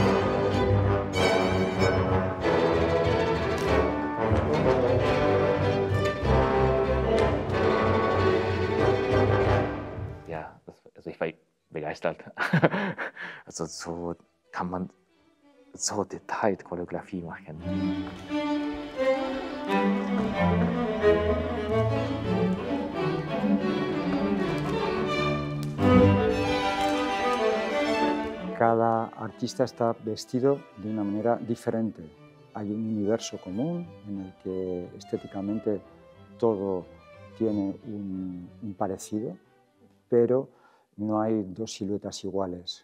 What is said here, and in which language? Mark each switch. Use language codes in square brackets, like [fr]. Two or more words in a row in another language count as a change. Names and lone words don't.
[de] Ja, ich war begeistert. So kann man so detailliert Choreografie machen. [es] Cada artista está vestido de una manera diferente. Hay un universo común en el que estéticamente todo tiene un parecido, pero no hay dos siluetas iguales.